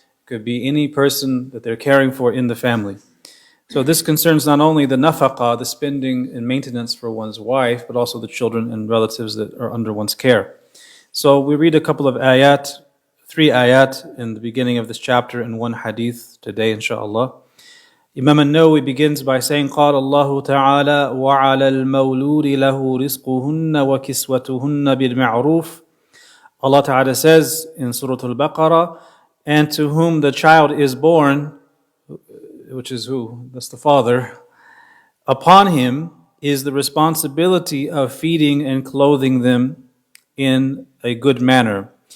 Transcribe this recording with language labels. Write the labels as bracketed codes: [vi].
[en] Could be any person that they're caring for in the family. So this concerns not only the nafaqa, the spending and maintenance for one's wife, but also the children and relatives that are under one's care. So we read a couple of ayat, 3 ayat in the beginning of this chapter and 1 hadith today, inshaAllah. Imam Nawawi begins by saying, [ar] قال الله تعالى وعلى المولود له رزقهن وكسوتهن بالمعروف. [en] Allah Ta'ala says in Surah Al-Baqarah, and to whom the child is born, which is who? That's the father. Upon him is the responsibility of feeding and clothing them in a good manner.